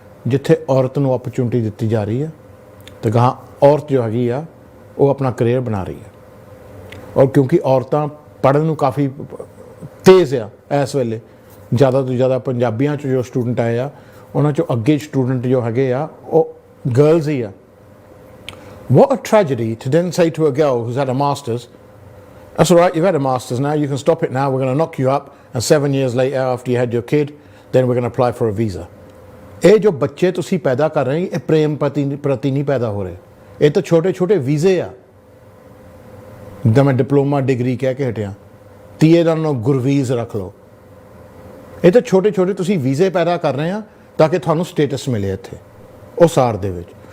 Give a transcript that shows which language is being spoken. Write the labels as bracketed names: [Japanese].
[Punjabi] ਜਿੱਥੇ ਔਰਤ ਨੂੰ ਓਪਰਚੁਨਿਟੀ ਦਿੱਤੀ ਜਾ ਰਹੀ ਹੈ ਤੇ ਗਾਹਾਂ ਔਰਤ ਜੋ ਹੈਗੀ ਆ ਉਹ ਆਪਣਾ ਕਰੀਅਰ ਬਣਾ ਰਹੀ ਹੈ। ਔਰ ਕਿਉਂਕਿ ਔਰਤਾਂ ਪੜ੍ਹਨ ਨੂੰ ਕਾਫੀ ਤੇਜ਼ ਆ ਇਸ ਵੇਲੇ, ਜ਼ਿਆਦਾ ਤੋਂ ਜ਼ਿਆਦਾ ਪੰਜਾਬੀਆਂ 'ਚ ਜੋ ਸਟੂਡੈਂਟ ਆਏ ਆ ਉਹਨਾਂ 'ਚੋਂ ਅੱਗੇ ਸਟੂਡੈਂਟ ਜੋ ਹੈਗੇ ਆ ਉਹ ਗਰਲਸ ਹੀ ਆ। [English] What a tragedy to then say to a girl who's had a master's, that's all right, you've had a master's now, you can stop it now, we're going to knock you up, and 7 years later after you had your kid, then we're going to apply for a visa. [Punjabi] ਇਹ ਜੋ ਬੱਚੇ ਤੁਸੀਂ ਪੈਦਾ ਕਰ ਰਹੇ ਇਹ ਪ੍ਰੇਮ ਪ੍ਰਤੀ ਨਹੀਂ ਪੈਦਾ ਹੋ ਰਹੇ, ਇਹ ਤਾਂ ਛੋਟੇ ਛੋਟੇ ਵੀਜ਼ੇ ਆ। ਜਿੱਦਾਂ ਮੈਂ ਡਿਪਲੋਮਾ ਡਿਗਰੀ ਕਹਿ ਕੇ ਹਟਿਆ, ਤੀਏ ਦਾ ਨਾਮ ਗੁਰਵੀਜ਼ ਰੱਖ ਲਓ। ਇਹ ਤਾਂ ਛੋਟੇ ਛੋਟੇ ਤੁਸੀਂ ਵੀਜ਼ੇ ਪੈਦਾ ਕਰ ਰਹੇ ਆ ਤਾਂ ਕਿ ਤੁਹਾਨੂੰ ਸਟੇਟਸ ਮਿਲੇ ਇੱਥੇ ਉਹ ਸਾਰ ਦੇ ਵਿੱਚ।